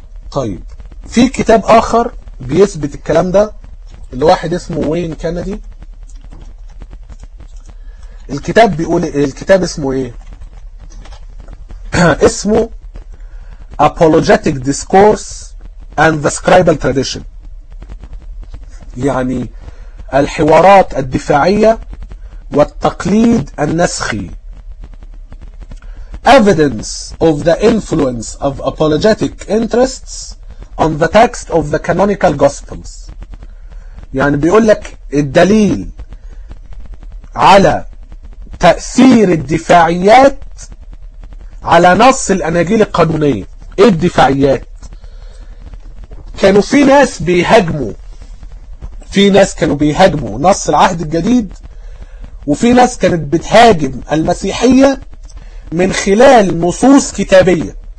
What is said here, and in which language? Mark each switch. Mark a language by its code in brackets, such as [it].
[ar] طيب في كتاب آخر بيثبت الكلام ده لواحد اسمه وين كندي، الكتاب بيقول، الكتاب اسمه ايه؟ اسمه Apologetic Discourse and the scribal tradition، يعني الحوارات الدفاعية والتقليد النسخي. [en] Evidence of the influence of apologetic interests on the text of the canonical gospels. [ar] يعني بيقول لك الدليل على تأثير الدفاعيات على نص الأناجيل القانونية. الدفاعيات. كانوا في ناس بيهاجموا، في ناس كانوا بيهاجموا نص العهد الجديد، وفي ناس كانت بتهاجم المسيحية من خلال نصوص كتابية.